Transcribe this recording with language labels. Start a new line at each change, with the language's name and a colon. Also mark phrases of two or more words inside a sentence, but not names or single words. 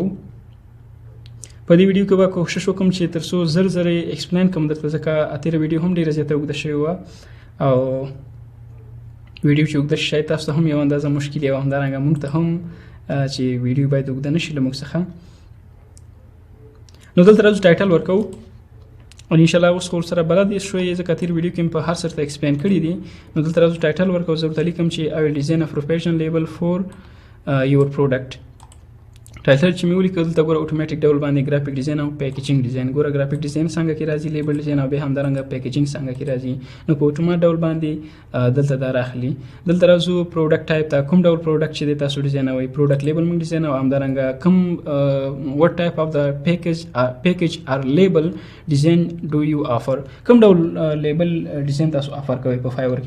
Pashto: په دې ویډیو کې به کوشش وکړم چې تر څو زر ایکسپلین کړم درته ځکه تېره ویډیو هم ډېره زیاته اوږده شوې وه او ویډیو چې اوږده شي تاسو ته هم یو اندازه مشکل یې او همدارنګه موږ ته هم چې ویډیو باید اوږده نه شي له موږ څخه. نو دلته راځو ټایټل ورکوو او انشاءالله اوس خو سره بلد شوی ځکه تېر ویډیو کې مې په هر څه ته ایکسپلین کړي دي. نو دلته راځو ټایټل ورکوو زه ورته لیکم چې
English: I will design a professional label for your product.
Pashto: ټایټل چې مې ولیکل دلته ګوره اتوماتیک ډول باندې
English: graphic design
Pashto: او
English: packaging design
Pashto: ګوره
English: graphic design
Pashto: څنګه کې راځي
English: label design
Pashto: او بیا همدارنګه پیکیجینګ څنګه کې راځي. نو په اتومات ډول باندې دلته دا راخلي. دلته راځو
English: product type
Pashto: ته کوم ډول پروډکټ چې دی تاسو ډیزاینوئ
English: product label
Pashto: موږ ډیزاینوو همدارنګه کوم
English: what type of the package or label design do you offer
Pashto: کوم ډول
English: label design
Pashto: تاسو آفر کوئ په فایور کې.